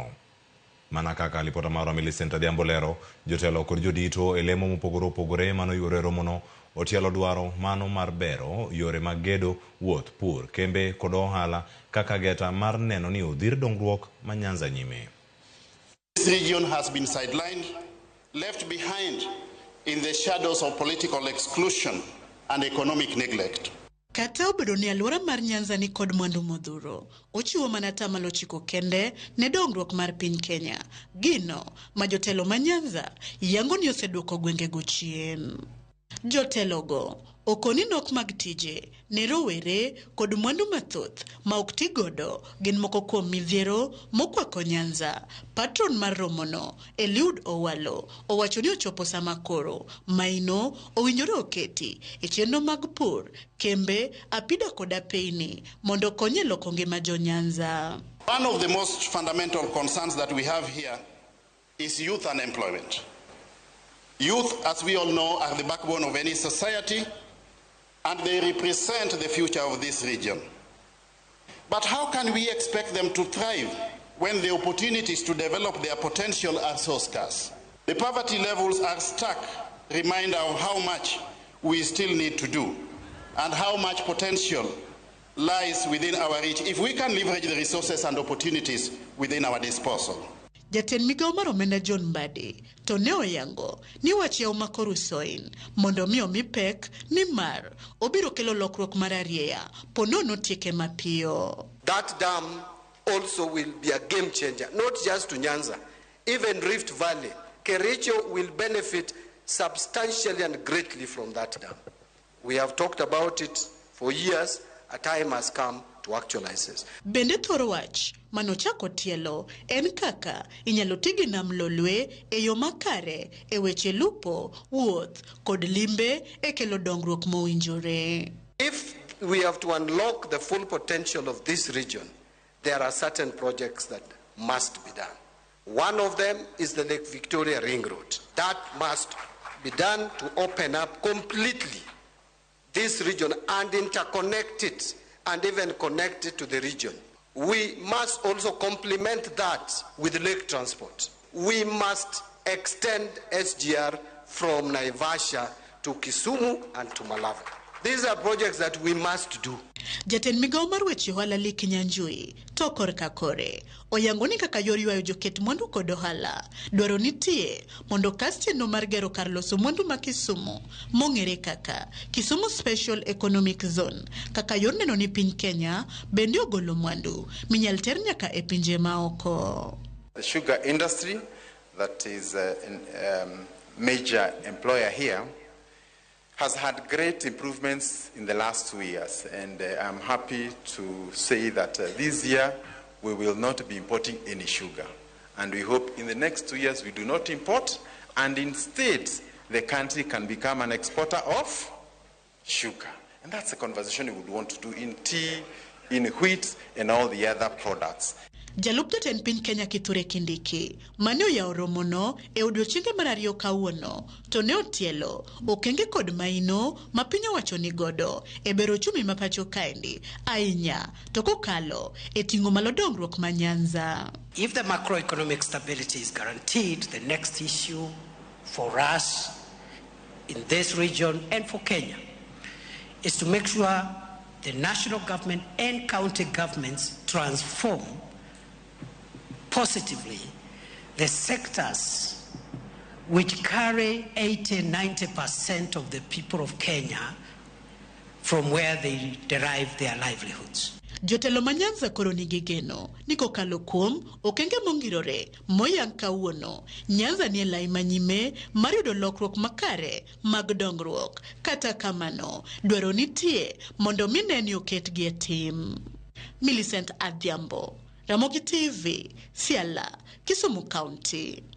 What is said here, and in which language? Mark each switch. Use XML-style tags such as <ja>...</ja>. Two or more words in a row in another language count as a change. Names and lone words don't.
<luo>Mana kaka lipota maro Millicent Adhiambo lero, jotelo kod jodito e lemo mopogore opogore mano yore romono otielo dwaro mano mar bero yore mag gedo, wuoth, pur, kembe kod ohala kaka geta mar neno ni odhir dongruok ma Nyanza nyime.</luo> <en>This region has been sidelined, left behind in the shadows of political exclusion and economic neglect.</en> <luo>Kata obedo ni alwora mar Nyanza ni kod mwandu modhuro, ochiwo mana atamalo 9 kende ne dongruok mar piny Kenya. Gino ma jotelo ma Nyanza yango ni oseduoko gwengego chien. Jotelogo okoni nok mag tije ne rowere kod mwandu mathoth ma ok ti godo gin moko kuom midhiero mokwako Nyanza. Patron mar romono Eliud Owalo owacho ni ochopo sama koro maino owinjore oketi e chenro mag pur, kembe, apida kod apeini mondo konye loko ngima jo Nyanza.</luo> <en>One of the most fundamental concerns that we have here is youth unemployment. Youth, as we all know, are the backbone of any society, and they represent the future of this region. But how can we expect them to thrive when the opportunities to develop their potential are so scarce? The poverty levels are stark reminder of how much we still need to do and how much potential lies within our reach if we can leverage the resources and opportunities within our disposal.</en> <luo>Jaten migao mar omenda John Mbadi to ne oyango ni wach yawo ma Koru-Soin mondo mi omi pek ni mar obiro kelo lokruok mar arieya ponono tieke mapiyo.</luo> <en>That dam also will be a game changer, not just to Nyanza, even Rift Valley. Kericho will benefit substantially and greatly from that dam. We have talked about it for years. A time has come to actualize this.</en> <luo>Bende thoro wach manochako tielo en kaka inyalo tigi nam lolwe e yo makare e weche lupo, wuoth kod limbe e kelo dongruok mowinjore.</luo> <en>If we have to unlock the full potential of this region, there are certain projects that must be done. One of them is the Lake Victoria Ring Road. That must be done to open up completely this region and interconnect it and even connect it to the region. We must also complement that with lake transport. We must extend SGR from Naivasha to Kisumu and to Malawi. These are projects that we must do.</en> <luo>Jaten migao mar weche ohala Lik Nyanjui to korka kore oyango ni kaka yor ywayo joket mwandu kod ohala dwaro nitie mondo kas chenro mar gero kar loso mwandu ma Kisumu mong'ere kaka Kisumu Special Economic Zone kaka yor neno ni piny Kenya bende ogolo mwandu minyal ter nyaka e pinje maoko.</luo> <en>The sugar industry, that is a major employer here, has had great improvements in the last 2 years, and I'm happy to say that this year we will not be importing any sugar, and we hope in the next 2 years we do not import, and instead the country can become an exporter of sugar. And that's a conversation we would want to do in tea, in wheat, and all the other products.</en> <luo>Jalup jatend piny Kenya Kithure Kindiki mane oyawo romono e odiochienge mar ariyo kawuono to ne otielo okenge kod maino ma piny owacho ni godo e bero ochumi ma pacho kaendi ahinya to kokalo e ting'o malo dongruok ma Nyanza.</luo> <en>If the macroeconomic stability is guaranteed, the next issue for us in this region and for Kenya is to make sure the national government and county governments transform positively the sectors which carry 80-90% of the people of Kenya from where they derive their livelihoods.</en> <luo>Jotelo ma Nyanza koro nigi geno ni kokalo kuom okenge mongirore moyang kawuono Nyanza ni lai manyime mar yudo lokruok makare mag dongruok kata kamano dwaro nitie mondo mineni oketgi e tim. Millicent Adhiambo, Ramogi TV, Siala, Kisumu County.</luo>